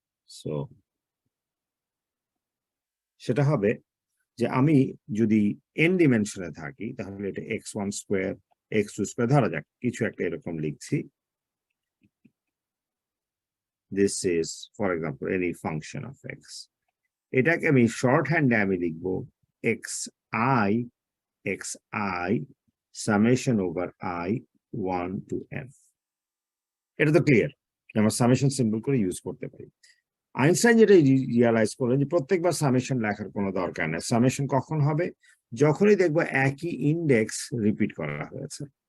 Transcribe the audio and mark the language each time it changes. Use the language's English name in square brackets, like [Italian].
[Bangla] So সেটা হবে যে আমি যদি n ডিমেনশনে থাকি তাহলে এটা x1 স্কয়ার x2 স্কয়ার ধরা যাক, কিছু একটা এরকম লিখছি। [English] This is for example any function of x। [Bangla] এটাকে আমি শর্ট হ্যান্ডে আমি লিখবো xi xi [English] summation over I 1 to n। [Bangla] এটা তো ক্লিয়ার, আমরা সামেশন সিম্বল করে ইউজ করতে পারি। আইনস্টাইন যেটা রিয়ালাইজ করলেন যে প্রত্যেকবার সামেশন লেখার কোনো দরকার নেই। সামেশন কখন হবে? যখনই দেখবো একই ইন্ডেক্স রিপিট করা হয়েছে।